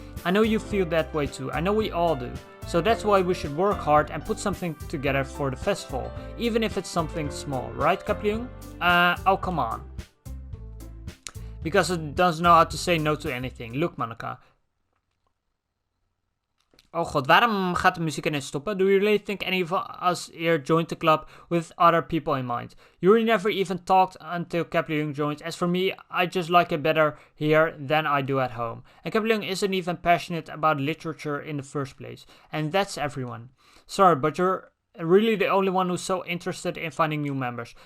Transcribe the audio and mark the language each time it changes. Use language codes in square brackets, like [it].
[en] I know you feel that way too. I know we all do. So that's why we should work hard and put something together for the festival, even if it's something small, right Kapleung? Oh come on. Because it doesn't know how to say no to anything. Look Monica. [nl] Oh god, waarom gaat de muziek ineens stoppen? [en] Do you really think any of us here joined the club with other people in mind? Yuri never even talked until Kapleung joined. As for me, I just like it better here than I do at home. And Kapleung isn't even passionate about literature in the first place. And that's everyone. Sorry, but you're really the only one who's so interested in finding new members.